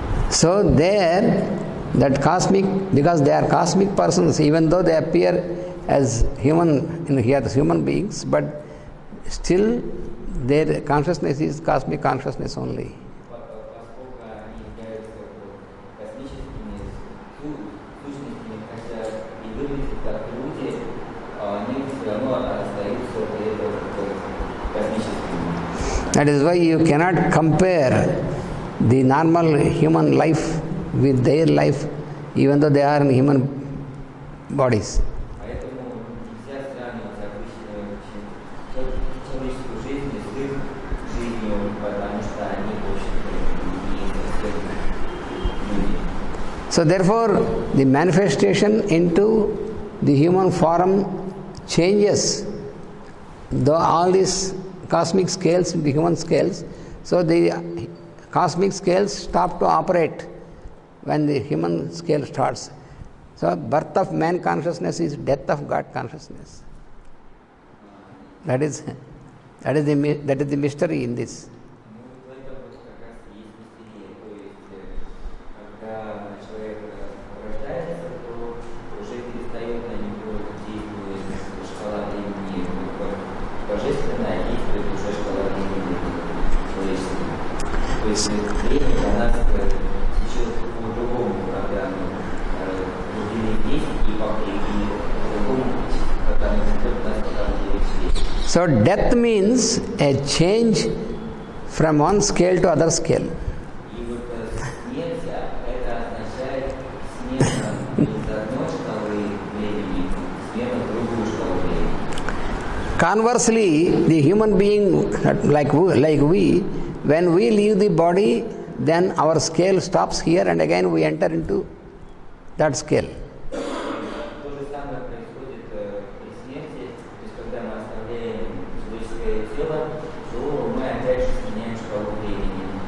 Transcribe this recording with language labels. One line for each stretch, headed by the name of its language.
English: So there, that cosmic, because they are cosmic persons, even though they appear as human, as human beings, but still their consciousness is cosmic consciousness only.
Russian: Поскольку они являются космическими сущностями, хотя и выглядят как люди, они все равно остаются при этом космическими.
English: That is why you cannot compare the normal human life with their life, even though they are in human bodies.
Russian: Поэтому нельзя сравнивать обычную человеческую жизнь с их жизнью, потому что они, в общем-то, не совсем люди.
English: So therefore, the manifestation into the human form changes all these cosmic scales into human scales. So the cosmic scales stop to operate when the human scale starts. So birth of man consciousness is death of God consciousness. That is the mystery in this.
Russian: Ну, это вот как раз и есть мистерия. То есть, когда человек рождается, то уже перестает на него действовать шкала времени божественная, а действует уже шкала времени человеческая. То есть время для нас течет по другому программу. Глубины есть и по другому программу идет нас пока вещи.
English: So death means a change from one scale to other scale.
Russian: И вот смерть, это означает смена из одной шкалы времени, смена в другую шкалу времени.
English: Conversely, the human being like we, when we leave the body, then our scale stops here and again we enter into that scale.
Russian: То же самое происходит при смерти, то есть когда мы оставляем человеческое тело, то мы опять же меняем шкалу времени.